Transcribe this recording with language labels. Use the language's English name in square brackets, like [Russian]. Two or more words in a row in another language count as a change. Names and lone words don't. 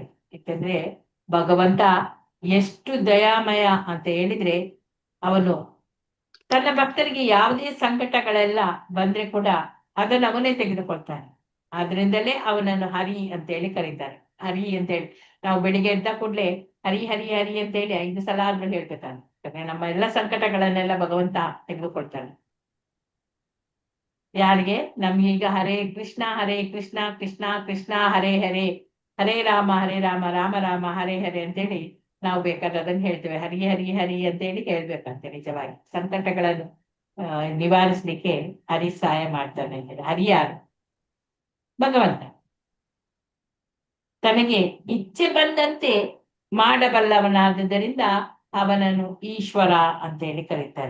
[Kannada] ಯಾಕಂದ್ರೆ ಭಗವಂತ ಎಷ್ಟು ದಯಾಮಯ ಅಂತ ಹೇಳಿದ್ರೆ ಅವನು ತನ್ನ ಭಕ್ತರಿಗೆ ಯಾವುದೇ ಸಂಕಟಗಳೆಲ್ಲ ಬಂದ್ರೆ ಕೂಡ ಅದನ್ನು ಅವನೇ ತೆಗೆದುಕೊಳ್ತಾನೆ. ಆದ್ರಿಂದಲೇ ಅವನನ್ನು ಹರಿ ಅಂತೇಳಿ ಕರೀತಾರೆ. ಹರಿ ಅಂತೇಳಿ ನಾವು ಬೆಳಿಗ್ಗೆ ಎದ್ದ ಕೂಡ್ಲೆ ಹರಿ ಹರಿ ಹರಿ ಅಂತೇಳಿ 5 ಸಲ ಆದ್ರೂ ಹೇಳ್ಬೇಕಾನೆ. ಯಾಕಂದ್ರೆ ನಮ್ಮ ಎಲ್ಲ ಸಂಕಟಗಳನ್ನೆಲ್ಲ ಭಗವಂತ ತೆಗೆದುಕೊಳ್ತಾನೆ. ಯಾರಿಗೆ? ನಮ್ಗೀಗ [Sanskrit] ಹರೇ ಕೃಷ್ಣ ಕೃಷ್ಣ ಕೃಷ್ಣ ಹರೇ ಹರೇ, ಹರೇ ರಾಮ ರಾಮ ರಾಮ ಹರೇ ಹರೇ [Kannada] ಅಂತೇಳಿ ನಾವು ಬೇಕಾದ್ರೆ ಅದನ್ನ ಹೇಳ್ತೇವೆ. ಹರಿ ಹರಿ ಹರಿ ಅಂತೇಳಿ ಹೇಳ್ಬೇಕಂತೆ. ನಿಜವಾಗಿ ಸಂಕಟಗಳನ್ನು ನಿವಾರಿಸ್ಲಿಕ್ಕೆ ಹರಿ ಸಹಾಯ ಮಾಡ್ತಾನೆ ಅಂತೇಳಿ. ಹರಿ ಯಾರು? ಭಗವಂತ. ತನಗೆ ಇಚ್ಛೆ ಬಂದಂತೆ ಮಾಡಬಲ್ಲವನಾದ್ದರಿಂದ ಅವನನ್ನು ಈಶ್ವರ ಅಂತೇಳಿ ಕರೀತಾರೆ.